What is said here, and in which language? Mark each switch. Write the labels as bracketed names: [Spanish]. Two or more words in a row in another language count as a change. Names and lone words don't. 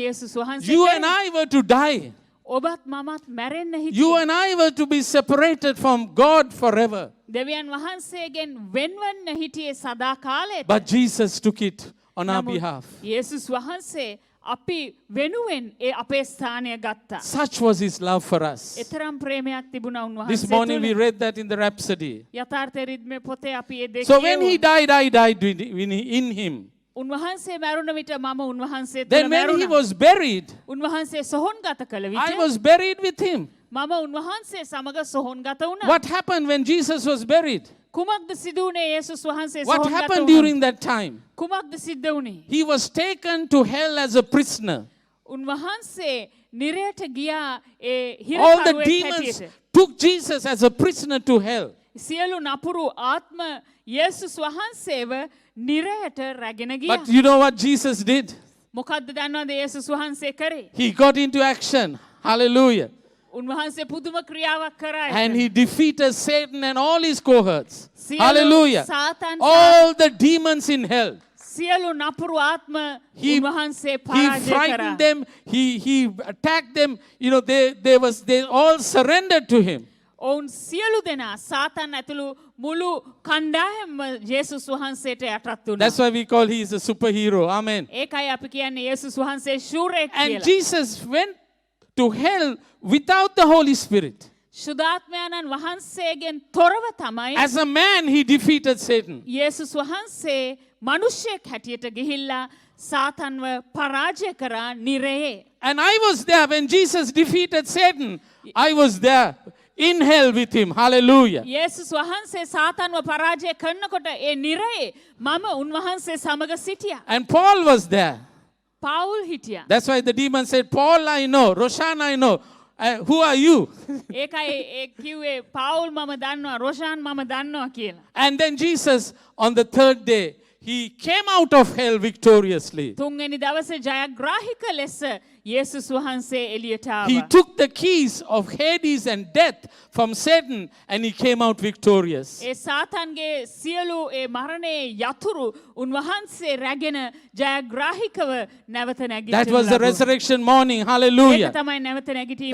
[English] You [Sinhala] කරේ. [English] and I were to die. [Sinhala] ඔබත් මමත් මැරෙන්න [English] You [Sinhala] හිටියේ. [English] and I were to be separated from God forever. [Sinhala] දෙවියන් වහන්සේගෙන් වෙන්වන්න හිටියේ සදා කාලයට. [English] But Jesus took it on our [Sinhala] නමුත් [English] behalf. [Sinhala] යේසුස් වහන්සේ අපි වෙනුවෙන් ඒ අපේ ස්ථානය ගත්තා. [English] Such was his love for us. [Sinhala] එතරම් ප්‍රේමයක් තිබුණා [English] This [Sinhala] උන්වහන්සේ [English] morning we [Sinhala] තුළ. [English] read that in the Rhapsody. [Sinhala] යථාර්ථ රිද්මේ පොතේ අපි ඒ දෙක [English] So when he [Sinhala] කියවුවා. [English] died, I died in him. [Sinhala] උන්වහන්සේ මැරුණ විට මම උන්වහන්සේ තුළ [English] Then when he [Sinhala] මැරුණා. [English] was buried, [Sinhala] උන්වහන්සේ සොහොන්ගත කළ [English] I [Sinhala] විට [English] was buried with him. [Sinhala] මම උන්වහන්සේ සමග සොහොන්ගත වුණා. [English] What happened when Jesus was buried? [Sinhala] කුමක්ද සිදු වුණේ යේසුස් වහන්සේ [English] What [Sinhala] සොහොන්ගත [English] happened [Sinhala] වුණා? [English] during that time? [Sinhala] කුමක්ද සිද්ධ වුණේ? [English] He was taken to hell as a prisoner. [Sinhala] උන්වහන්සේ නිරයට ගියා ඒ [English] All the [Sinhala] හිරකරුවෙක් [English] demons [Sinhala] හැටියට. [English] took Jesus as a prisoner to hell. [Sinhala] සියලු නපුරු ආත්ම යේසුස් වහන්සේව නිරයට රැගෙන ගියා. [English] But you know what Jesus did? මොකද්ද දන්නවද යේසුස් වහන්සේ කරේ? He got into action. Hallelujah. [Sinhala] උන්වහන්සේ පුදුම ක්‍රියාවක් කරා. [English] And he defeated Satan and all his cohorts. [Sinhala] සියලු [English] Hallelujah. [Sinhala] සාතන් [English] All the demons in hell. [Sinhala] සියලු නපුරු ආත්ම [English] He- [Sinhala] උන්වහන්සේ [English] He [Sinhala] පරාජය [English] frightened [Sinhala] කරා. [English] them. He attacked them. You know, they all surrendered to him. [Sinhala] ඔවුන් සියලු දෙනා සාතන් ඇතුළු මුළු කණ්ඩායම්ම යේසුස් වහන්සේට යටත් වුණා. [English] That's why we call he is a superhero. Amen. [Sinhala] ඒකයි අපි කියන්නේ යේසුස් වහන්සේ ශූරයෙක් [English] And [Sinhala] කියලා. [English] Jesus went to hell without the Holy Spirit. [Sinhala] ශුද්ධාත්මයන්න් වහන්සේගෙන් තොරව තමයි [English] As a man, he defeated Satan. [Sinhala] යේසුස් වහන්සේ මිනිසෙක් හැටියට ගිහිල්ලා සාතන්ව පරාජය කරා නිරයේ. [English] And I was there when Jesus defeated Satan. I was there in hell with him. Hallelujah. [Sinhala] යේසුස් වහන්සේ සාතන්ව පරාජය කරනකොට ඒ නිරයේ මම උන්වහන්සේ සමග සිටියා. [English] And Paul was there. [Sinhala] පවුල් හිටියා. [English] That's why the demon said, Paul I know, Roshan I know. Who are you? [Sinhala] ඒකයි ඒ කිව්වේ පවුල් මම දන්නවා රොෂාන් මම දන්නවා කියලා. [English] And then Jesus, on the third day, he came out of hell victoriously. [Sinhala] තුන්වෙනි දවසේ ජයග්‍රාහික ලෙස යේසුස් වහන්සේ එළියට [English] He [Sinhala] ආවා. [English] took the keys of Hades and death from Satan and he came out victorious. [Sinhala] ඒ සාතන්ගේ සියලු ඒ මරණයේ යතුරු උන්වහන්සේ රැගෙන ජයග්‍රාහිකව නැවත නැගිටින්න [English] That was the [Sinhala] ලැබුවා. [English] resurrection morning. [Sinhala] ඒක [English] Hallelujah. [Sinhala] තමයි නැවත නැගිටීමේ